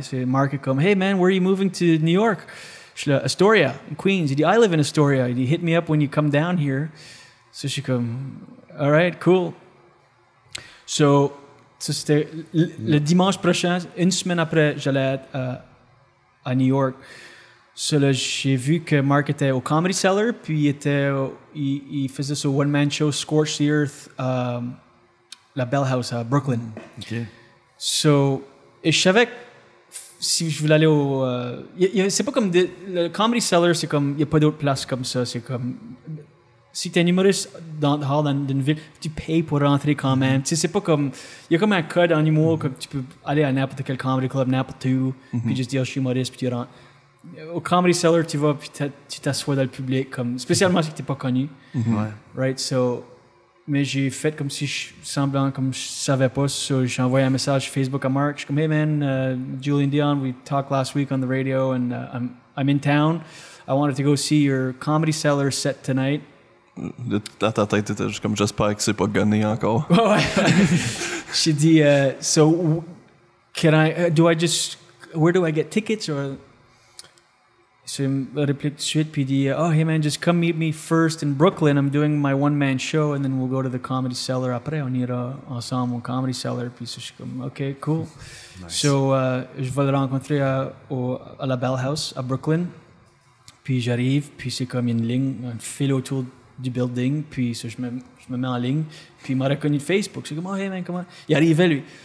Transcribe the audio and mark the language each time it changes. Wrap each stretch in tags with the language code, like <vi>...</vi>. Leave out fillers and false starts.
<en>So Mark come, hey man, where are you moving to New York?</en> <fr>Je dis,</fr> <en>Astoria, in Queens. He dit, I live in Astoria. He dit, hit me up when you come down here. So she come, all right, cool.</en> <fr>So c'était le dimanche prochain, une semaine après, j'allais être à New York. So là, j'ai vu que Mark était au Comedy Cellar, puis il faisait ce one-man show, Scorched the Earth, la Bell House à Brooklyn.</fr> <en>Okay.</en> <fr>So, et je savais que si je voulais aller au... c'est pas comme... le Comedy Cellar, c'est comme... Il n'y a pas d'autre place comme ça. C'est comme... Si t'es un humoriste dans une ville, tu payes pour rentrer quand même. Tu sais, c'est pas comme... Il y a comme un code en humour, comme tu peux aller à n'importe quel comedy club, n'importe où, puis juste dire « je suis humoriste », puis tu rentres. Au Comedy Cellar, tu vas puis tu t'assois dans le public, comme, spécialement si tu n'es pas connu.</fr> <en>Right?</en> <fr>So, mais j'ai fait comme si semblant comme je savais pas. So, j'ai envoyé un message Facebook à Mark. Je suis comme,</fr> <en>hey man, Julian Dion, we talked last week on the radio and I'm in town. I wanted to go see your Comedy Cellar set tonight.</en> <fr>Dans ta tête, t'étais juste comme, j'espère que c'est pas gunné encore. Ouais. J'ai dit,</fr> <en>so can I, where do I get tickets?</en> <fr>Or, so il me réplique tout de suite, puis il dit,</fr> <en>oh, hey man, just come meet me first in Brooklyn. I'm doing my one-man show, and then we'll go to the Comedy Cellar.</en> <fr>Après, on ira ensemble au Comedy Cellar. Puis je suis comme,</fr> <en>OK, cool. Nice.</en> <fr>So, je vais le rencontrer à la Bell House à Brooklyn. Puis j'arrive, puis c'est comme une ligne, un fil autour du building, puis so, je me mets en ligne, puis il m'a reconnu de Facebook. C'est comme,</fr> <en>oh, hey man,</en> <fr>comment? Il arrivait, lui.</fr>